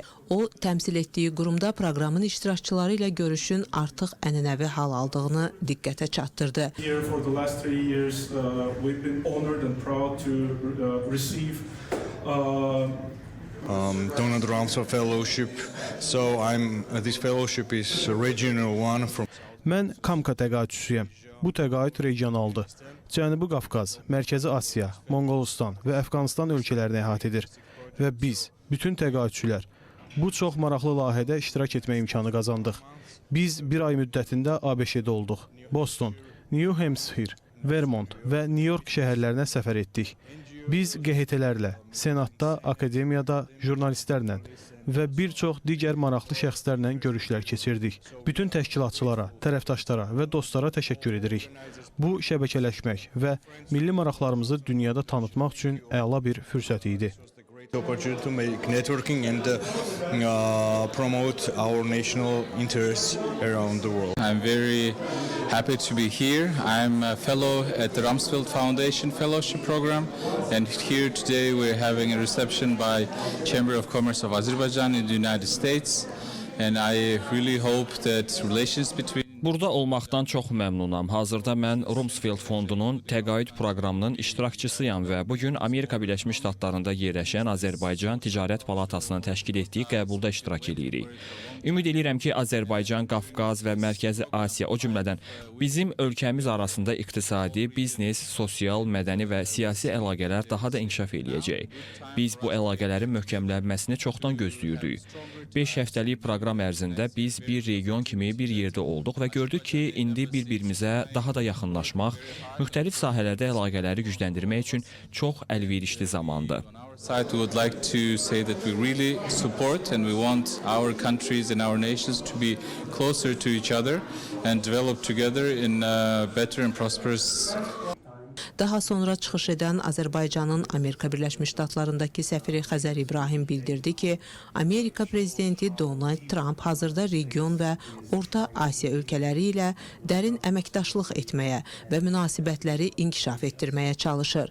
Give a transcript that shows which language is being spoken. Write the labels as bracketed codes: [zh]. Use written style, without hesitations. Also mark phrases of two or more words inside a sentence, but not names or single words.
[az] O, təmsil etdiyi qurumda proqramın iştirakçıları ilə görüşün artıq ənənəvi hal aldığını diqqətə çatdırdı. Donald Rumsfeld Fellowship. [en] So this fellowship is a regional one from. [az] Mən Kamka təqaüdçüsüyəm. Bu təqaüd regionaldır. Cənubi Qafqaz, Mərkəzi Asiya, Monqolistan və Əfqanistan ölkələrini əhatə edir. Və biz, bütün təqaüdçülər, bu çox maraqlı layihədə iştirak etmə imkanı qazandıq. Biz bir ay müddətində ABŞ-də olduq. Boston, New Hampshire, Vermont və New York şəhərlərinə səfər etdik. Biz QHT-lərlə, Senatda, akademiyada, jurnalistlərlə və bir çox digər maraqlı şəxslərlə görüşlər keçirdik. Bütün təşkilatçılara, tərəfdaşlara və dostlara təşəkkür edirik. Bu, şəbəkələşmək və milli maraqlarımızı dünyada tanıtmaq üçün əla bir fürsət idi. [en] Opportunity to make networking and promote our national interests around the world. I'm very happy to be here. I'm a fellow at the Rumsfeld Foundation Fellowship Program, and here today we're having a reception by Chamber of Commerce of Azerbaijan in the United States, and I really hope that relations between [az] Burada olmaqdan çox məmnunam. Hazırda mən Rumsfeld Fondunun təqaüd proqramının iştirakçısıyam və bugün Amerika Birləşmiş Ştatlarında yerləşən Azərbaycan Ticarət Palatasının təşkil etdiyi qəbulda iştirak edirik. Ümid edirəm ki, Azərbaycan, Qafqaz və Mərkəzi Asiya, o cümlədən bizim ölkəmiz arasında iqtisadi, biznes, sosial, mədəni və siyasi əlaqələr daha da inkişaf eləyəcək. Biz bu əlaqələrin möhkəmlənməsini çoxdan gözləyirdik. 5 həftəlik proqram ərzində biz bir region kimi bir yerdə olduq və gördük ki, indi bir-birimizə daha da yaxınlaşmaq, müxtəlif sahələrdə əlaqələri gücləndirmək üçün çox əlverişli zamandır. [en] side, we would like to say that we really support and we want our countries and our nations to be closer to each other and develop together in a better and prosperous. [az] Daha sonra çıxış edən Azərbaycanın Amerika Birləşmiş Ştatlarındakı səfiri Xəzər İbrahim bildirdi ki, Amerika prezidenti Donald Trump hazırda region və Orta Asiya ölkələri ilə dərin əməkdaşlıq etməyə və münasibətləri inkişaf etdirməyə çalışır.